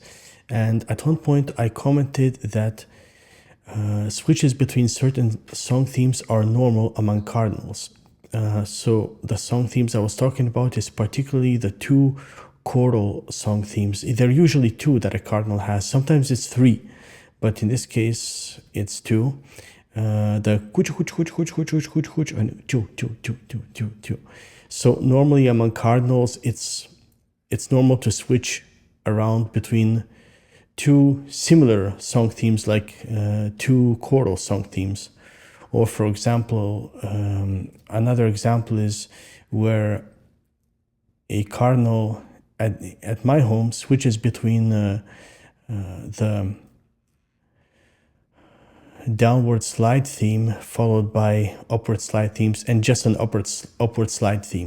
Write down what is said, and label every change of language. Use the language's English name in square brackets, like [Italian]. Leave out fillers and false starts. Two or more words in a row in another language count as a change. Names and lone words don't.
[English] And at one point, I commented that switches between certain song themes are normal among cardinals. So the song themes I was talking about is particularly the two choral song themes. There are usually two that a cardinal has. Sometimes it's three, but in this case, it's two. The kuch kuch kuch kuch kuch kuch kuch kuch and chu chu chu chu chu chu. So normally among cardinals, it's normal to switch around between two similar song themes, like two choral song themes. Or for example, another example is where a cardinal at my home switches between the downward slide theme followed by upward slide themes and just an upward slide theme.